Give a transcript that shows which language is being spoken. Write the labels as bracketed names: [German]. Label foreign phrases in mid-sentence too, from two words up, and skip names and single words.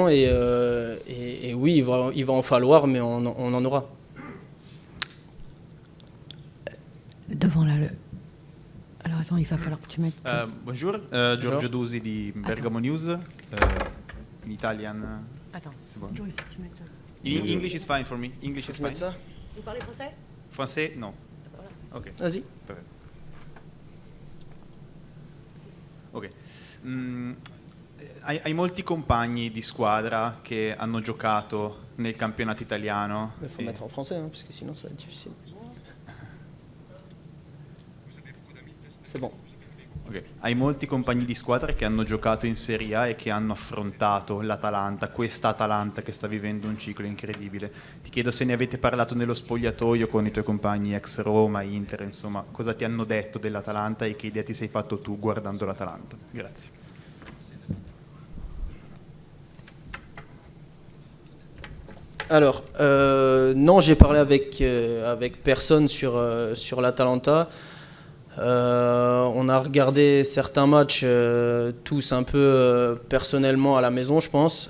[French] Et oui, il va en falloir, mais on en aura. Devant là, alors attends, il va falloir que tu mettes... Bonjour, [Italian] Giorgio Dusi di Bergamo News, [English] in Italian. [French] Attends, C'est bon. Joe, il faut que tu mettes ça. [English] English is fine for me. English is fine. [French] Ça Vous parlez français? Français, non. Ok. Vas-y. [Italian] Perfetto. Ok. Hai molti compagni di squadra che hanno giocato nel campionato italiano. [French] Il faut mettre en français, hein, parce que sinon ça va être difficile. C'est bon. Ok. [Italian] Hai molti compagni di squadra che hanno giocato in Serie A e che hanno affrontato l'Atalanta, questa Atalanta che sta vivendo un ciclo incredibile. Ti chiedo se ne avete parlato nello spogliatoio con i tuoi compagni ex Roma, Inter, insomma, cosa ti hanno detto dell'Atalanta e che idea ti sei fatto tu guardando l'Atalanta. Grazie. [French] Alors, non, j'ai parlé avec personne sur l'Atalanta. On a regardé certains matchs tous un peu personnellement à la maison, je pense.